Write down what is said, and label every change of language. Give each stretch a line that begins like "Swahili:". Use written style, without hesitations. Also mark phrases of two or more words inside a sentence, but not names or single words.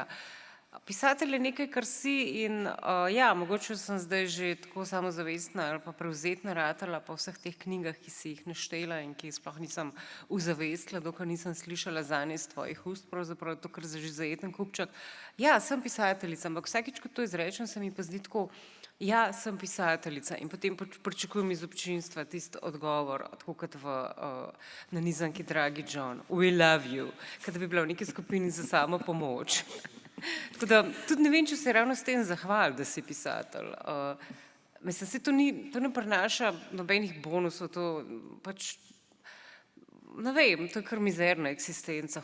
Slovenian: Pisatelj je nekaj, kar si in ja, mogoče sem zdaj že tako samozavestna ali pa prevzetna ratala po vseh teh knjigah, ki si jih naštela in ki sploh nisem uzavestila, dokler nisem slišala zanje iz tvojih ust, pravzaprav to, kar že zajeten kupček. Ja, sem pisateljica, ampak vsakič, ko to izrečem, se mi pa zdi tako, ja, sem pisateljica in potem pričakujem iz občinstva tisti odgovor, tako kot v nanizanki Dragi John,
English: we love you,
Slovenian: kot da bi bila v neki skupini za samo pomoč. Tako da tudi ne vem, če se ravno s tem zahvali, da si pisatelj. Mislim, se to ne prinaša nobenih bonusov, to pač, ne vem, to je kar mizerna eksistenca.